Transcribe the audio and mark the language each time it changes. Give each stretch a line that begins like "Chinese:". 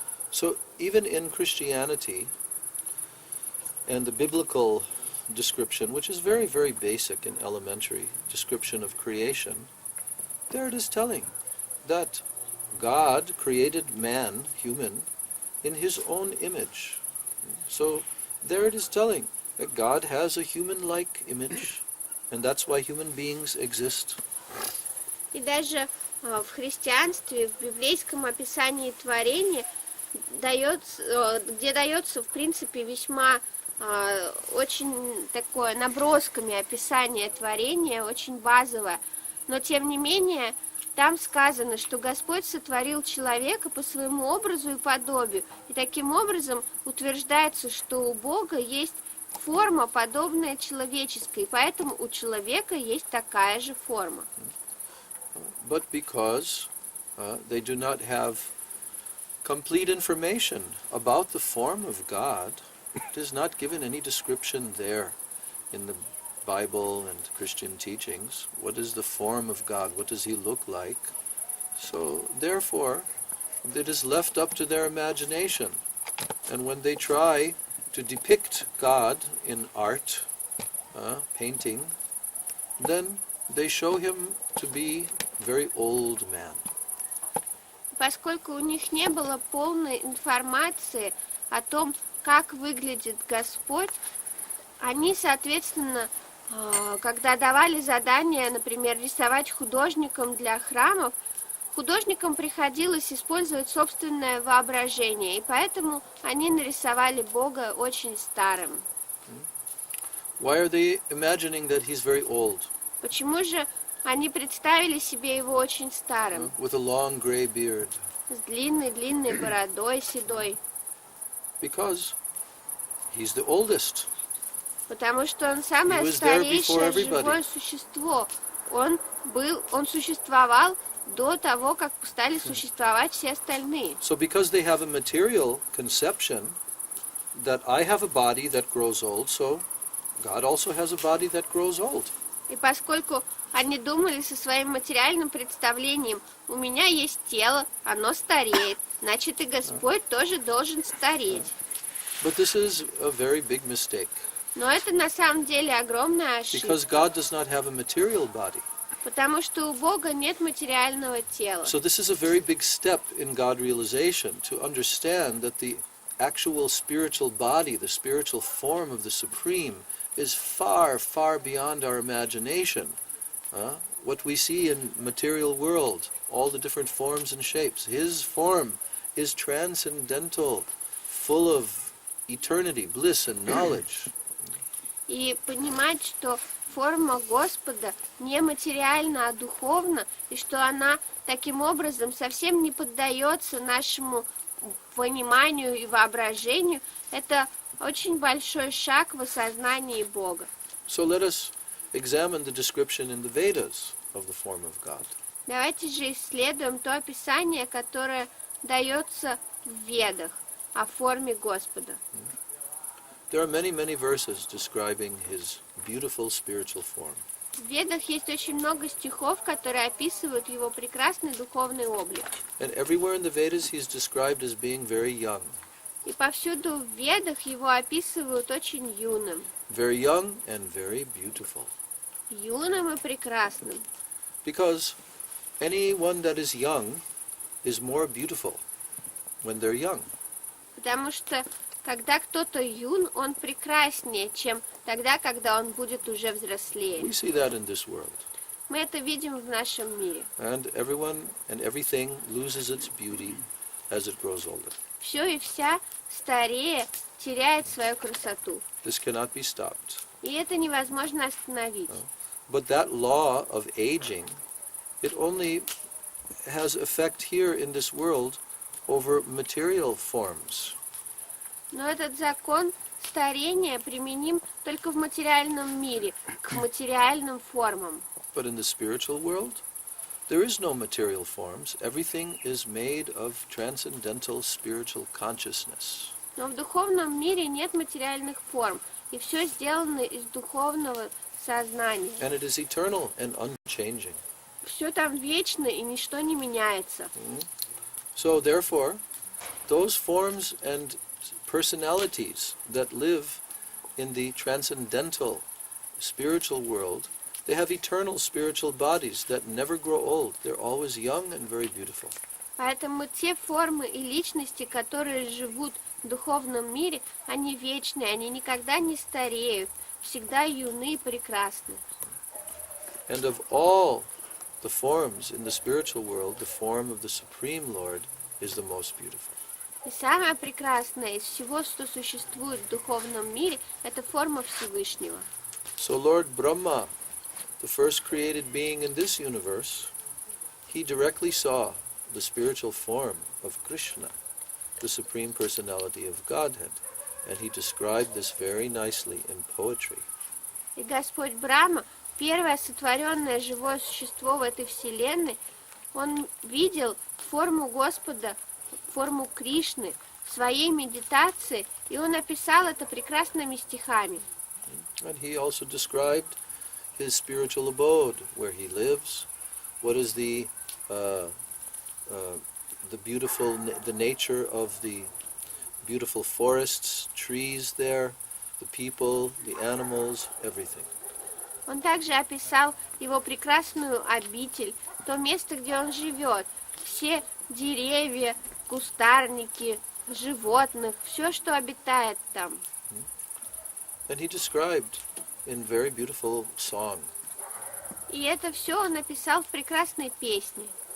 English: So even in Christianity and the biblical description, which is very, very basic and elementary description of creation, there it is telling that God created man, human, in his own image. So there it is telling that God has a human-like image, and that's why human beings exist.
Russian: И даже в христианстве, в библейском описании творения, где дается, в принципе, весьма очень такое набросками описание творения, очень базовое, но тем не менее там сказано, что Господь сотворил человека по своему образу и подобию, и таким образом утверждается, что у Бога есть форма, подобная человеческой, и поэтому у человека есть такая же форма.
English: But because they do not have complete information about the form of God, it is not given any description there in the Bible and Christian teachings. What is the form of God? What does he look like? So therefore, it is left up to their imagination. And when they try to depict God in art, painting, then they show him to be a very old man.
Russian: Поскольку у них не было полной информации о том, как выглядит Господь, они, соответственно, когда давали задание, например, рисовать художникам для храмов, художникам приходилось использовать собственное воображение, и поэтому они нарисовали Бога очень старым.
English: Why are they imagining that he's very old?
Russian: Почему же они представили себе его очень старым?
English: With a long gray beard.
Russian: С длинной-длинной бородой седой.
English: Because he's the oldest.
Russian: Потому что он самое старейшее живое существо. Он существовал до того, как стали существовать все остальные.
English: So because they have a material conception that I have a body that grows old, so God also has a body that grows old.
Russian: И поскольку они думали со своим материальным представлением, у меня есть тело, оно стареет, значит и Господь тоже должен стареть.
English: But this is a very big mistake.
Russian: Но это на самом деле огромная ошибка.
English: Because God does not have a material body.
Russian: Потому что у Бога нет материального тела.
English: So this is a very big step in God realization, to understand that the actual spiritual body, the spiritual form of the Supreme, is far, far beyond our imagination. What we see in material world, all the different forms and shapes, his form is transcendental, full of eternity, bliss and knowledge.
Russian: И понимать, что форма Господа не материальна, а духовна, и что она таким образом совсем не поддается нашему пониманию и воображению, это очень большой шаг в осознании Бога.
English: So let us examine the description in the Vedas of the form of God.
Russian: Давайте же исследуем то описание, которое дается в Ведах о форме Господа.
English: There are many, many verses describing his beautiful spiritual form.
Russian: В Ведах есть очень много стихов, которые описывают его прекрасный духовный облик.
English: And everywhere in the Vedas he is described as being very young.
Russian: И повсюду в Ведах его описывают очень юным.
English: Very young and very beautiful.
Russian: Юным и прекрасным.
English: Because anyone that is young is more beautiful when they're young.
Russian: Потому что Когда кто-то юн, он прекраснее, чем тогда, когда он будет уже взрослее.
English: We see that in this world.
Russian: Мы это видим в нашем мире.
English: And everyone and everything loses its beauty as it grows older.
Russian: Все и вся, старея, теряет свою красоту.
English: This cannot be stopped.
Russian: И это невозможно остановить.
English: But that law of aging, it only has effect here in this world over material forms.
Russian: Но этот закон старения применим только в материальном мире, к материальным формам.
English: But in the spiritual world, there is no material forms. Everything is made of transcendental spiritual consciousness.
Russian: Но в духовном мире нет материальных форм, и все сделано из духовного сознания.
English: And it is eternal and unchanging.
Russian: Все там вечно, и ничто не меняется.
English: So therefore, those forms and personalities that live in the transcendental spiritual world, they have eternal spiritual bodies that never grow old. They're always young and very beautiful.
Russian: Поэтому те формы и личности, которые живут в духовном мире, они вечные, они никогда не стареют, всегда юны и прекрасны.
English: And of all the forms in the spiritual world, the form of the Supreme Lord is the most beautiful.
Russian: И самое прекрасное из всего, что существует в духовном мире, это форма Всевышнего.
English: So Lord Brahma, the first created being in this universe, he directly saw the spiritual form of Krishna, the Supreme Personality of Godhead, and he described this very nicely in poetry.
Russian: И Господь Брахма, первое сотворенное живое существо в этой вселенной, он видел форму Господа, форму Кришны в своей медитации, и он описал это прекрасными стихами.
English: And he also described his spiritual abode, where he lives, what is the beautiful, the nature of the beautiful forests, trees there, the people, the animals, everything.
Russian: Он также описал его прекрасную обитель, то место, где он живет, все деревья, кустарники, животных, все, что обитает там.
English: And he described in very beautiful song.
Russian: И это все он написал в прекрасной песне.